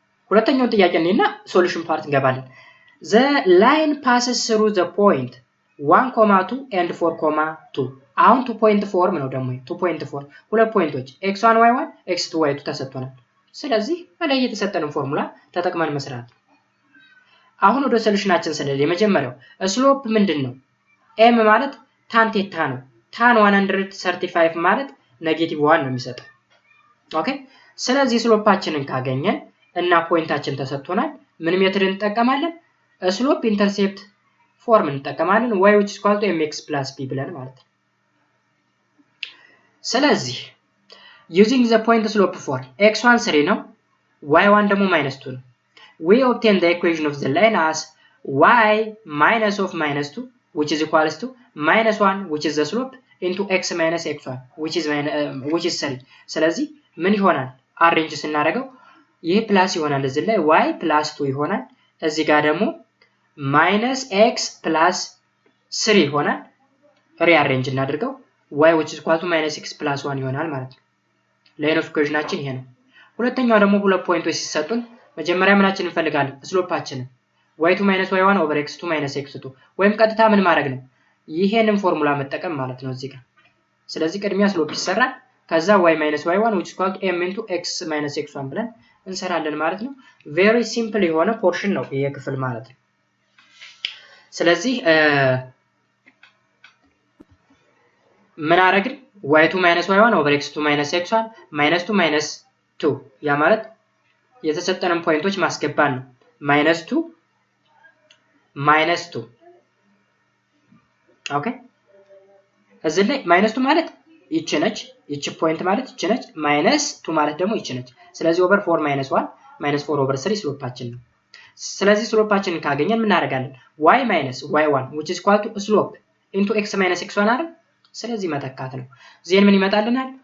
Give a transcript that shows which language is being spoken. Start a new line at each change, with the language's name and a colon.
Amharic: ሁለተኛው ጥያቄ ነውና ሶሉሽን ፓርት እንገባለን።
English: the line passes through the point 1,2 and 4,2
Amharic: አሁን 2.4 ነው ደግሞ 2.4 ሁለት ፖይንቶች x1 y1 x2 y2 ተሰጥቶናል። ስለዚህ በላይ የተሰጠንን ፎርሙላ ተጠቅመን መስራት። አሁን ወደ ሶሉሽናችን ስለዚህ የመጀመሪያው ስሎፕ ምንድነው? m ማለት tan ቴታ ነው። tan 135 ማለት -1 ነው የሚሰጠው። ኦኬ ስለዚህ ስሎፓችንን ካገኘን እና ፖይንታችን ተሰጥቶናል ምን ሜትድ እንጠቀማለን? ስሎፕ ኢንተርሴፕት ፎርም እንጠቀማለን
English: y which is equal to mx plus b
Amharic: ብለን ማለት ነው። ስለዚህ
English: using the point slope form x1 3
Amharic: ነው y1 ደግሞ -2 ነው.
English: We obtain the equation of the line as y minus of -2 which is equals to -1 which is the slope into x minus x1 which is 3.
Amharic: ስለዚህ ምን ይሆናል? አሬንጅ ስናደርገው ይሄ ፕላስ ይሆናል እዚህ ላይ
English: y plus 2
Amharic: ይሆናል። እዚህ ጋር ደግሞ
English: minus x plus 3
Amharic: ይሆናል። ሪአሬንጅ እናድርገው
English: y which is equal to minus x plus 1
Amharic: ይሆናል ማለት ነው። ላይን ኦፍ ኢኩዌሽናችን ይሄ ነው። ሁለተኛው ደግሞ ሁለት ፖይንቶች ሲሰጡን መጀመሪያ ምናችን እንፈልጋለን? ስሎፓችንን
English: y2 minus y1 over x2 minus x2
Amharic: ወይም ቀጥታ ምን ማድረግ ነው? ይሄንን ፎርሙላ መጠቀም ማለት ነው እዚህ ጋር። ስለዚህ ቅድሚያ ስሎፕ ይሰራል ከዛ
English: y minus y1 which is equal to m into x minus x1
Amharic: ብለን እንሰራለን ማለት ነው።
English: very simple
Amharic: የሆነ ፖርሽን ነው ይሄ ክፍል ማለት ነው። ስለዚህ ምን አረግን?
English: y2 minus y1 over x2 minus x1
Amharic: -2 minus 2 ያ ማለት የተሰጠንን ፖይንቶች ማስገባን ነው። -2 -2 ኦኬ እዚህ ላይ -2 ማለት ይቺ ነች፣ ይቺ ፖይንት ማለት ይቺ ነች፣ -2 ማለት ደግሞ ይቺ ነች። ስለዚህ
English: over 4 minus 1 minus 4 over 3
Amharic: ስሎፓችን ነው። ስለዚህ ስሎፓችንን ካገኘን ምን እናደርጋለን?
English: y minus y1 which is equal to slope into x minus x1
Amharic: አይደል? ስለዚህ መተካት ነው። ዜን ምን ይመጣልናል?